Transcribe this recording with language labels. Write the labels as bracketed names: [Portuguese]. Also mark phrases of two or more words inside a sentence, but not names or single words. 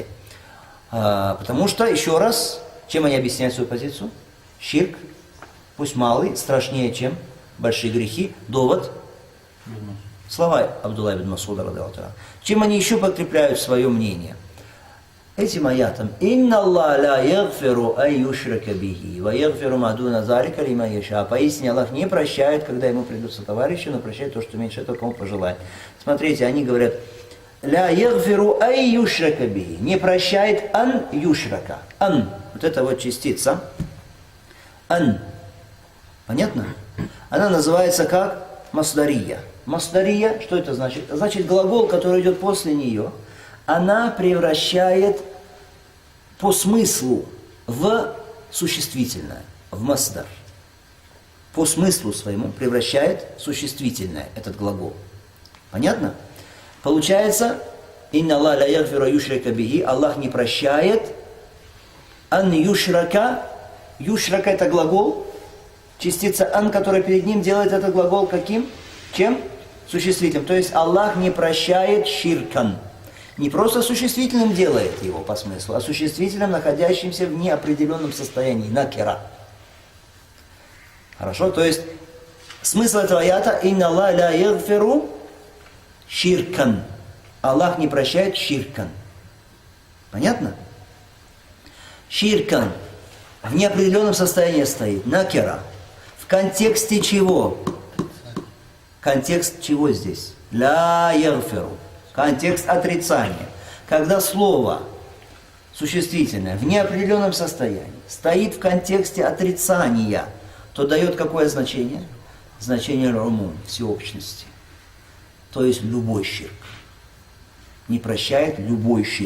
[Russian] Потому что, еще раз, чем они объясняют свою позицию? Ширк, пусть малый, страшнее, чем большие грехи. Довод? Слова Абдулла ибн Масуда, [Arabic] رضي الله تعالى. [Russian] Чем они еще подкрепляют свое мнение? Этим аятом. [Arabic] «إن الله لا يغفر أن يشرك به و يغفر ما دون ذلك لمن يشاء». [Russian] Поистине Аллах не прощает, когда ему придутся товарищи, но прощает то, что меньше этого, кому пожелает. Смотрите, они говорят, [Arabic] «لا يغفر أن يشرك به». [Russian] Не прощает [Arabic] أن يشرك. [Russian] Ан. Вот это вот частица. Ан. Понятно? Она называется как масдария. Масдария, что это значит? Значит, глагол, который идет после нее, она превращает по смыслу в существительное, в масдар. По смыслу своему превращает существительное этот глагол. Понятно? Получается, [Arabic] «إن الله لا يغفر يشرك به», [Russian] Аллах не прощает, [Arabic] «أن يشرك», [Russian] юшрака это глагол, частица «ан», которая перед ним делает этот глагол каким? Чем? Существительным. То есть Аллах не прощает ширкан. Не просто существительным делает его по смыслу, а существительным, находящимся в неопределенном состоянии, накира. Хорошо? То есть смысл этого аята [Arabic] «إن الله لا يغفر شركا». [Russian] Аллах не прощает ширкан. Понятно? Ширкан в неопределенном состоянии стоит, накира. В контексте чего? Контекст чего здесь? [Arabic] لا يغفر. [Russian] Контекст отрицания. Когда слово существительное в неопределенном состоянии стоит в контексте отрицания, то дает какое значение? Значение румум, всеобщности. То есть любой ширк. Не прощает любой ширк.